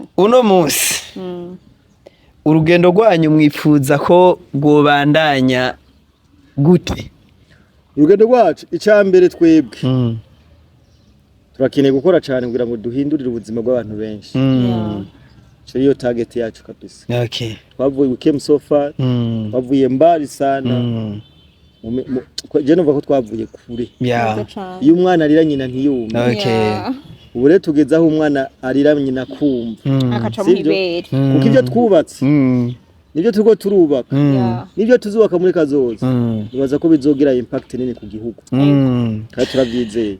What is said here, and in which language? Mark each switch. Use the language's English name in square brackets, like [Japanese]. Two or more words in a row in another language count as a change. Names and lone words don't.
[Rundi] uno munsi urugendo rwanyu mwipfuza ko rwobandanya gute urugendo rwacu icambere twebwe turakeneye gukora cyane kugira ngo duhindurire ubuzima bw'abantu benshi cyo iyo target yacu kabisa twavuye [English] came so far [Rundi] twavuye [Swahili] mbali sana [Rundi] je numva ko twavuye kure iyo umwana arira nyina ntiyumva ubu rero tugeze aho umwana arira nyina kumva akaca mu ibere kuko ibyo twubatse nibyo turiko turubaka nibyo tuzubaka muri kazoza nibaza ko bizogira impact nini ku gihugu kandi turabyizeye